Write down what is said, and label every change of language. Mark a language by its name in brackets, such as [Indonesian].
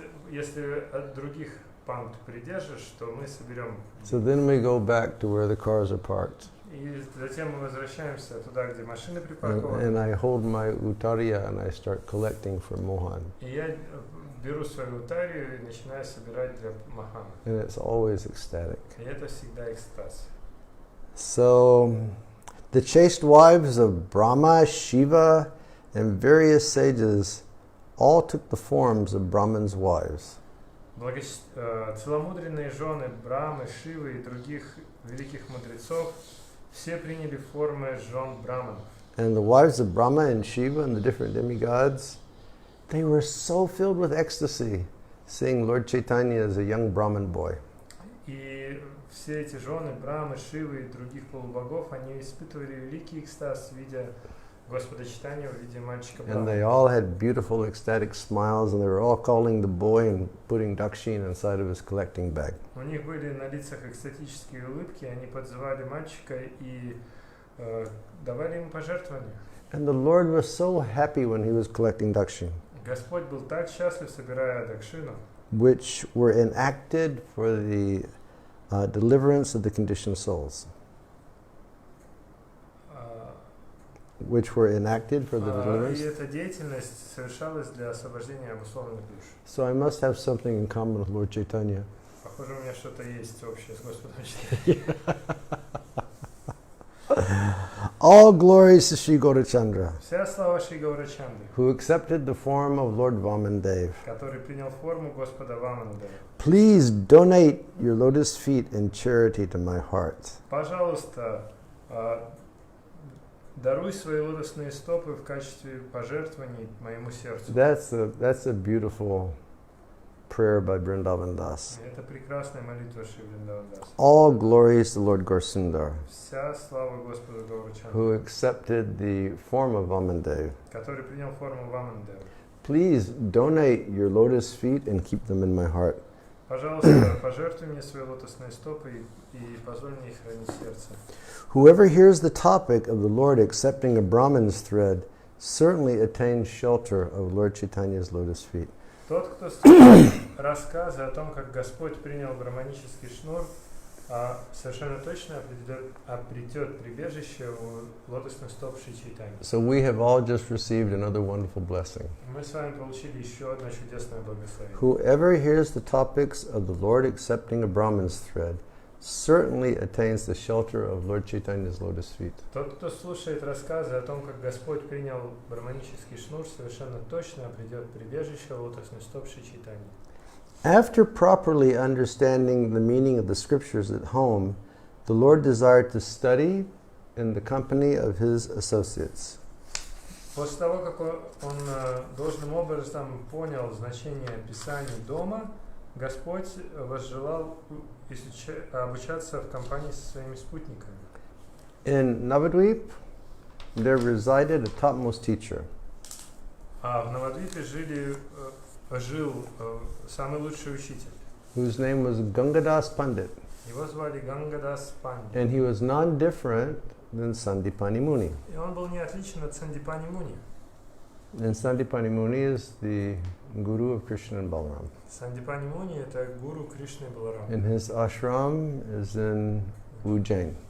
[Russian] Если от других панд придержишь, то мы соберем. [English] So then we go back to where the cars are parked. [Russian] И затем мы возвращаемся туда, где машины припаркованы. [English] And I hold my utariya and I start collecting for Mohan. [Russian] И я беру свою утарию и начинаю собирать для Мохана. [English] And it's always ecstatic. [Russian] И это всегда экстаз. [English] So, the chaste wives of Brahma, Shiva, and various sages all took the forms of Brahman's wives. [Russian] Целомудренные жены Брамы, Шивы и других великих мудрецов все приняли формы жен Браманов. [English] And the wives of Brahma and Shiva and the different demigods, they were so filled with ecstasy, seeing Lord Chaitanya as a young Brahman boy. [Russian] И все эти жены Брамы, Шивы и других полубогов, они испытывали великий экстаз, видя Господа Чайтанью в виде мальчика [English] And [Russian] Брамы. [English] they all had beautiful ecstatic smiles, and they were all calling the boy and putting dakshin inside of his collecting bag. [Russian] У них были на лицах экстатические улыбки, они подзывали мальчика и давали ему пожертвования. [English] And the Lord was so happy when he was collecting dakshin, [Russian] Господь был так счастлив, собирая дакшину, [English] which were enacted for the deliverance of the conditioned souls. Which were enacted for the deliverance. [Russian] И эта деятельность совершалась для освобождения обусловленных душ. [English] So I must have something in common with Lord Chaitanya. [Russian] Похоже, у меня что-то есть общее с Господом Чайтаньей. [English] All glories to Sri Gaurachandra, [Russian] Вся слава Шри Гаурачандры, [English] who accepted the form of Lord Vamandev. [Russian] который принял форму Господа Ваманадева. [English] Please donate your lotus feet in charity to my heart. [Russian] Пожалуйста, даруй свои лотосные стопы в качестве пожертвований моему сердцу. [English] That's a beautiful prayer by Vrindavan Das. [Russian] Это прекрасная молитва Шри Вриндавана Даса. [English] All glories to Lord Gaurasundar, [Russian] Вся слава Господу Гаурачандры, [English] who accepted the form of Vamandev. [Russian] который принял форму Ваманадева. [English] Please donate your lotus feet and keep them in my heart. [Russian] Пожалуйста, пожертвуй мне свои лотосные стопы и позволь мне их хранить в сердце. [English] Whoever hears the topic of the Lord accepting a Brahman's thread certainly attains shelter of Lord Chaitanya's lotus feet. [Russian] Тот, кто слышит рассказы о том, как Господь принял браманический шнур, совершенно точно обретет прибежище у лотосных стоп Шри Чайтаньи. [English] So we have all just received another wonderful blessing. [Russian] Мы с вами получили еще одно чудесное благословение. [English] Whoever hears the topics of the Lord accepting a Brahman's thread certainly attains the shelter of Lord Chaitanya's lotus feet. [Russian] Тот, кто слушает рассказы о том, как Господь принял браманический шнур, совершенно точно обретет прибежище у лотосных стоп Шри Чайтаньи. [English] After properly understanding the meaning of the scriptures at home, the Lord desired to study in the company of his associates. [Russian] После того, как он должным образом понял значение Писаний дома, Господь возжелал обучаться в компании со своими спутниками. [English] In Navadvip, there resided a topmost teacher. [Russian] В Навадвипе жил самый лучший учитель. [English] Whose name was Gangadas Pandit. [Russian] Его звали Гангадас Пандит. [English] And he was non-different than Sandipani Muni. [Russian] И он был не отличен от Сандипани Муни. [English] And Sandipani Muni is the guru of Krishna and Balaram. [Russian] Сандипани Муни – это гуру Кришны и Баларама. [English] And his ashram is in Ujjain.